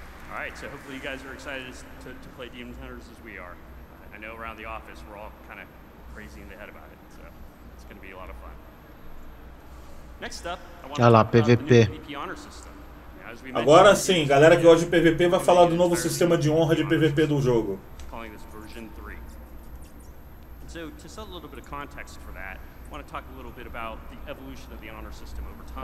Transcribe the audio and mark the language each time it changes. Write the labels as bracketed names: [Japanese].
[English] All right, so hopefully you guys are excited to play Demon Hunters as we are. I know around the office we're all kind of crazy in the head about it, so it's going to be a lot of fun. Next up, I want to talk about the new PvP honor system. [Portuguese] Agora sim, galera que gosta de PvP vai falar do novo sistema de honra de PvP do jogo. [English] Calling this version 3. So to set a little bit of context for that, I want to talk a little bit about the evolution of the honor system over time.